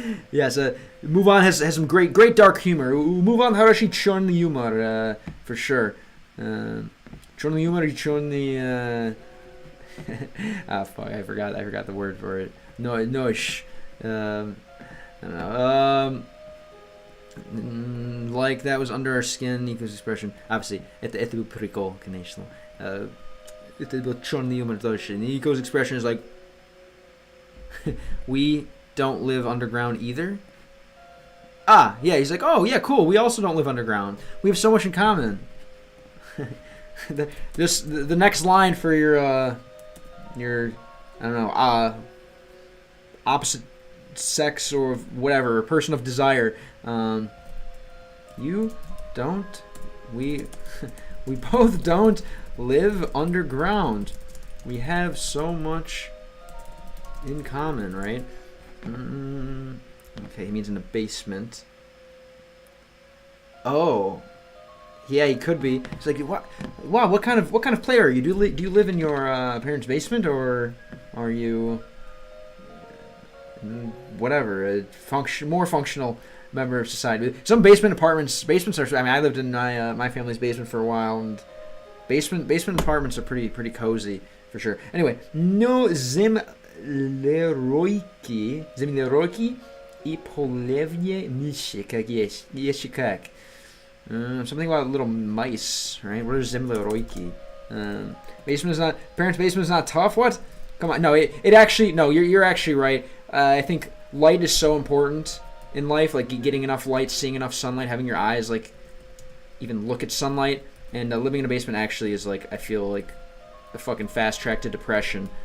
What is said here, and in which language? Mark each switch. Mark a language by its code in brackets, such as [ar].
[en] Yeah. So Move On has some great dark humor. Move On, [ru] хороший черный юмор, [en] for sure. [ru] Черный юмор и черный. [en] Ah, fuck! I forgot the word for it. No, I don't know. Like that was under our skin. Nico's expression. Obviously, [ru] это был прикол, конечно. Это был черный юмор тоже. [en] Nico's expression is like, we don't live underground either. Ah, yeah. He's like, oh yeah, cool. We also don't live underground. We have so much in common. The next line for your I don't know, opposite sex or whatever, person of desire. You don't, we both don't live underground. We have so much in common, right? Okay, he means in the basement. Oh. Yeah, he could be. It's like, what? Wow, what kind of player are you? Do you live in your parents' basement, or are you whatever, a more functional member of society? Some basements are. I mean, I lived in my family's basement for a while, and basement apartments are pretty cozy for sure. [ru] Anyway, no землеройки и полевне мыши, как есть как. [en] Something about little mice, right? What are землеройки? Basement's not, parents' basement's not tough. What? Come on, no, it actually, no, you're actually right. I think light is so important in life, like getting enough light, seeing enough sunlight, having your eyes like even look at sunlight, and living in a basement actually is like, I feel like a fucking fast track to depression.